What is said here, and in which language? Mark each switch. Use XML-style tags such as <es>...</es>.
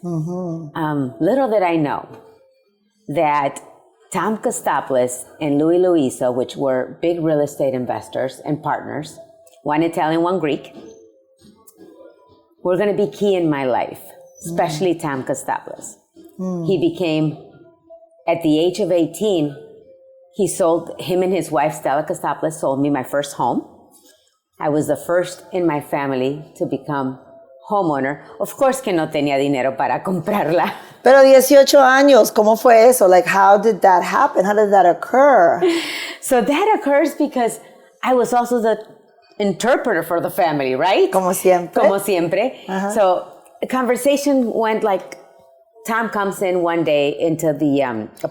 <en>Mm-hmm. Little did I know that Tom Costopoulos and Louis Luiso, which were big real estate investors and partners, one Italian, one Greek, were going to be key in my life, especially Tom Costopoulos. He became, at the age of 18, him and his wife, Stella Costopoulos, sold me my first home. I was the first in my family to become homeowner. Of course</en> <es>que no tenía dinero para comprarla. Pero 18 años, ¿cómo fue eso?</es> <en>Like, how did that happen? How did that occur? So that occurs because I was also the interpreter for the family, right?</en> <es>Como siempre. Como siempre. Uh-huh.</es> <en>So the conversation went like, Tom comes in one day into the apartment.</en>